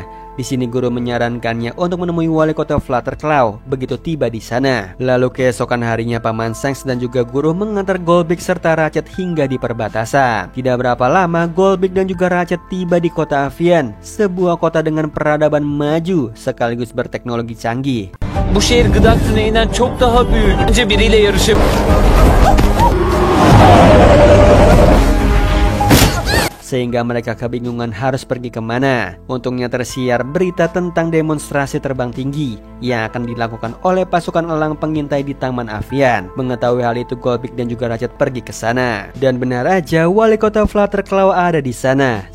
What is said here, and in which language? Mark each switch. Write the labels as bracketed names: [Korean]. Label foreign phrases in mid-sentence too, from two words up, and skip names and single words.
[Indonesian] Di sini Guru menyarankannya untuk menemui wali kota Flutterclaw begitu tiba di sana. Lalu keesokan harinya Paman Shanks dan juga Guru mengantar Goldbeak serta Ratchet hingga di perbatasan. Tidak berapa lama Goldbeak dan juga Ratchet tiba di kota Avian, sebuah kota dengan peradaban maju sekaligus berteknologi canggih. [Turkish] Bu şehir gıda tüneyinden çok daha büyük. Önce biriyle yarışıp [Indonesian] sehingga mereka kebingungan harus pergi kemana. Untungnya tersiar berita tentang demonstrasi terbang tinggi yang akan dilakukan oleh pasukan elang pengintai di Taman Avian. Mengetahui hal itu Goldbeak dan juga Ratchet pergi ke sana. Dan benar aja wali kota Flutterclaw ada di sana.